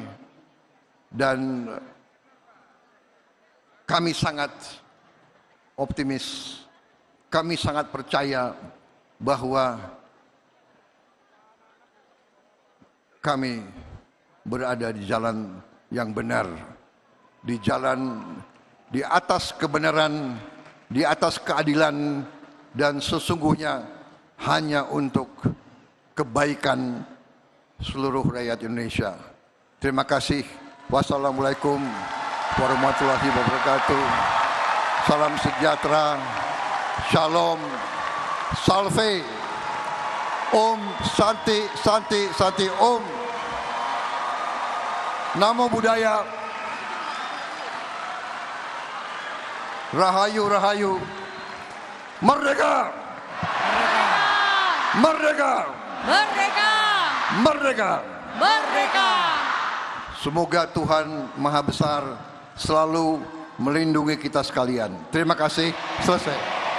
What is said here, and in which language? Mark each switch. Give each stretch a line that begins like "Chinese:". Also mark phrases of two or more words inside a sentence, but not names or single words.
Indonesian: Dan kami sangat optimis, kami sangat percaya bahwa kami berada di jalan yang benar, di jalan di atas kebenaran, di atas keadilan, dan sesungguhnya hanya untuk kebaikan seluruh rakyat Indonesia. Terima kasih.
Arabic: والسلام عليكم ورحمة الله وبركاته.
Indonesian: Salam sejahtera. Shalom.
Sanskrit: Salve. ॐ शान्ति शान्ति शान्ति ॐ.
Pali: Namo Buddhaya.
Javanese: Rahayu Rahayu.
Indonesian: Merdeka. Merdeka. Merdeka. Merdeka. Merdeka. Semoga Tuhan Maha Besar selalu melindungi kita sekalian. Terima kasih. Selesai.